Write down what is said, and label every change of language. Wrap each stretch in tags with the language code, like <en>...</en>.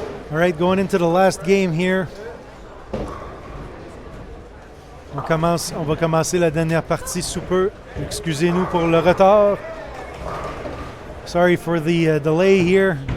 <en>All right, going into the last game here.</en> <fr>On va commencer la dernière partie sous peu. Excusez-nous pour le retard.</fr> <en>Sorry for the delay here.</en>